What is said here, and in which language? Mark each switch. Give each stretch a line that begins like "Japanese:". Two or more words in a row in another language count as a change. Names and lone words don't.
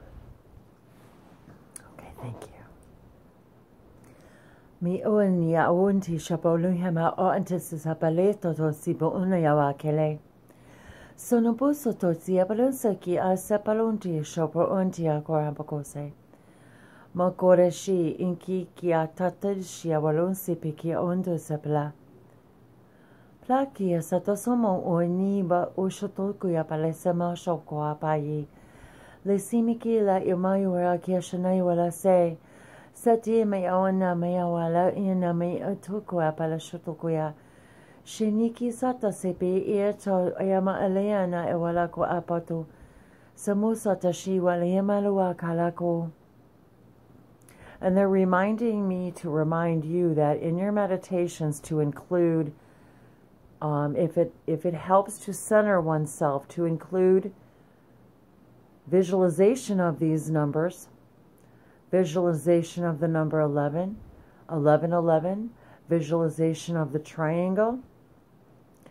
English: Okay, thank you. Mi oen ya ounti shapoluhema o antes sapaleto to sibo unayawa kele. Sono buso to siabalunsa ki a sapalunti shapo unti a korabakose. Makoreshi inki ki a tatel shiawalunsi piki ondo sapla. Plaki satosomo o niba o shotokuya palesema shoko apayi. Le simiki la imayura ki shanai wala se. Sati me awana me awala ina me atukuya pala shotokuya. Shiniki sata sepi ieto yama aleana ewala ko apato. Samusata shi wala yamalua kalako. And they're reminding me to remind you that in your meditations to include if it helps to center oneself, to include visualization of these numbers, visualization of the number 11, 11, 11, visualization of the triangle,